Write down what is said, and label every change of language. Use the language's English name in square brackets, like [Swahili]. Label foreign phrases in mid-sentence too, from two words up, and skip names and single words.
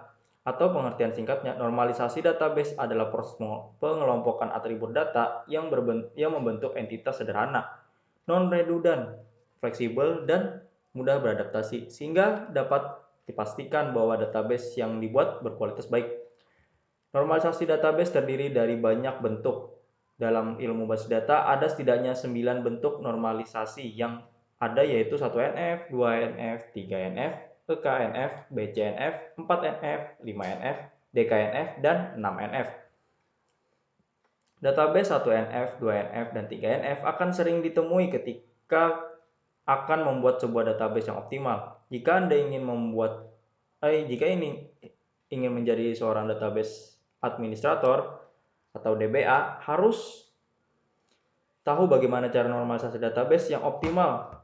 [Indonesian] Atau pengertian singkatnya, normalisasi database adalah proses pengelompokan atribut data yang membentuk entitas sederhana, non-redundant, fleksibel, dan mudah beradaptasi, sehingga dapat dipastikan bahwa database yang dibuat berkualitas baik. Normalisasi database terdiri dari banyak bentuk. Dalam ilmu basis data ada setidaknya 9 bentuk normalisasi yang ada, yaitu 1NF, 2NF, 3NF, EKNF, BCNF, 4NF, 5NF, DKNF, dan 6NF. Database 1NF, 2NF, dan 3NF akan sering ditemui ketika akan membuat sebuah database yang optimal. Jika Anda ingin membuat jika ini ingin menjadi seorang [English] database administrator [Indonesian] atau DBA harus tahu bagaimana cara normalisasi database yang optimal.